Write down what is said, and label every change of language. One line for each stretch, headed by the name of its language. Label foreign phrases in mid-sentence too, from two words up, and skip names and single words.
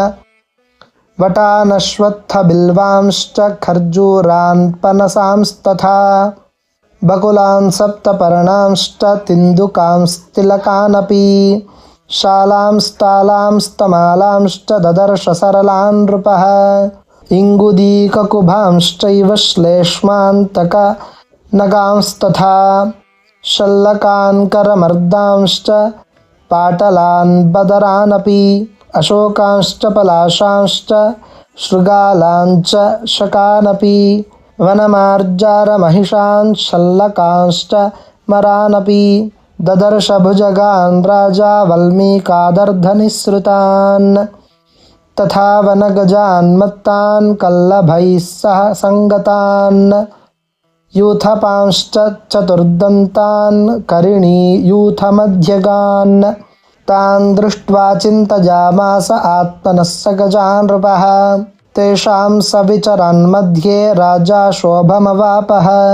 Sanskrit: వటానశ్వత్థ బిల్వాంశ్చ ఖర్జూరాన్ పనసాంస్తథా బకులాన్ సప్తపర్ణాంశ్చ తిందుకాంస్తిలకానపి శాలాంస్తాలాంస్తమాలాంశ్చ దదర్శ సరళాన్ నృపః ఇంగుదీకకుభాంశ్చైవ శ్లేష్మాంతక నగాంస్తథా శల్లకాన్ కరమర్దాంశ్చ పాటలాన్ బదరానపి అశోకాంశ్చ పలాశాంశ్చ शृगालाञ्च शकानपि वनमार्जारमहिषान् शल्लकांश्च मरानपि ददर्श भुजगान् राजा वल्मीकादर्धनिःसृतान् तथा वनगजान् मत्तान् कल्लभैः सह संगतान् यूथपांश्च चतुर्दन्तान् करिणीयूथमध्यगान् तान् दृष्ट्वा चिन्तयामास आत्मनः स गजान् नृपः तेषां सविचरन्मध्ये राजा शोभमवापः